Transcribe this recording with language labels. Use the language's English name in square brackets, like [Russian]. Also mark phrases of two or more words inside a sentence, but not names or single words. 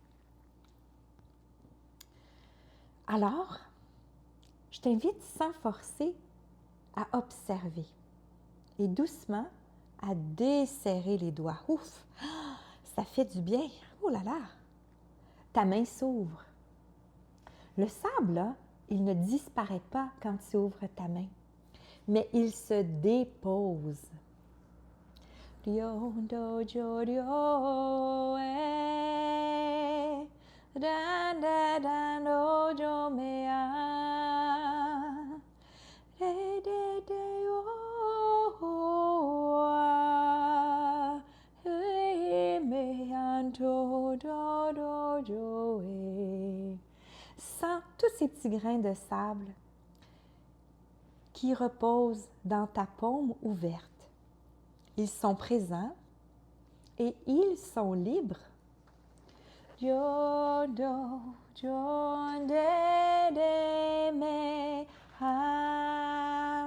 [French] Alors, je t'invite sans forcer à observer et doucement à desserrer les doigts. Ouf! Ça fait du bien. Oh là là! Ta main s'ouvre. Le sable, là, il ne disparaît pas quand tu ouvres ta main, mais il se dépose. Rio do jo rio e dan da dan do jo mea de de de o e me anto do do jo e. Sens tous ces petits grains de sable qui reposent dans ta paume ouverte. Ils sont présents et ils sont libres. Jo do jo de de me ha.